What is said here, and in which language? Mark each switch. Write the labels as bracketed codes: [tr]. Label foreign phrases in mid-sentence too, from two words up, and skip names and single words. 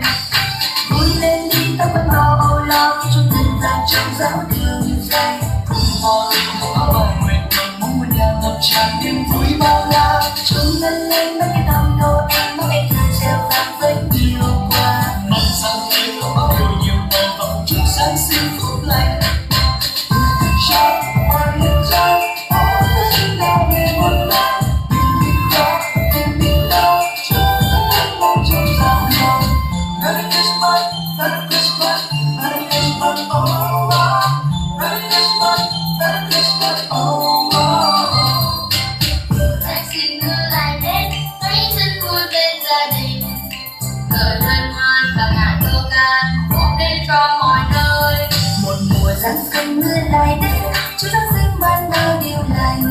[vi] Vui lên đi ta quên bao âu lo khi Chúa ngân vang trong giáo đường dài. Cùng hòa mình cùng áo bài nguyện cầu mong muôn nhà ngập tràn niềm vui bao la. Chúa ngân lên bên cái thăm Noel mỗi anh thơ reo vang với nhiều hoa. Mặn sang nơi ôm ấp điều nhiều màu và cùng chúc Giáng sinh phúc lành. [en] Shout, one little shout, all the children down in one line. Give me love, [vi] Chúa ngân mong trong giáo đường. [en] Merry Christmas, Merry Christmas, Merry Christmas, oh oh. Merry Christmas, Merry Christmas, oh oh. [vi] Giáng sinh nữa lại đến, thấy xuân vui bên gia đình. Cười hân hoan và ngàn câu ca một đến cho mọi nơi. Một mùa Giáng sinh nữa lại đến, Chúa Giáng sinh ban bao điều lành.